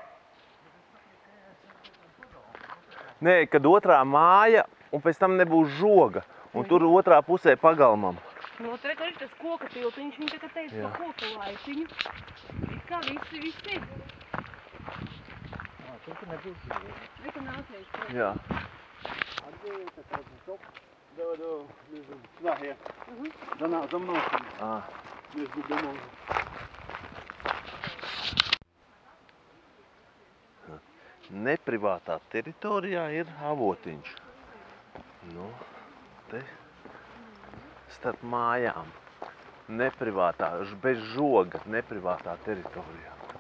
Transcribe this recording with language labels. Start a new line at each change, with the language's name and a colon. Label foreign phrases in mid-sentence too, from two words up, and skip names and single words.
Latvian: Nē, kad otrā māja un pēc tam nebūs žoga. Un tur otrā pusē pagalmam. No, tur ir tas koka tiltiņš, viņi tagad teica pa koka laiciņu. It kā visi ir. Tur nebūs žoga. Reku nācies. Jā.
Russian: Сюда, я. За мной. Между домом.
Latvian: Neprivātā teritorijā ir avotiņš. Nu, te starp mājām. Neprivātā, bez žoga, neprivātā teritorijā.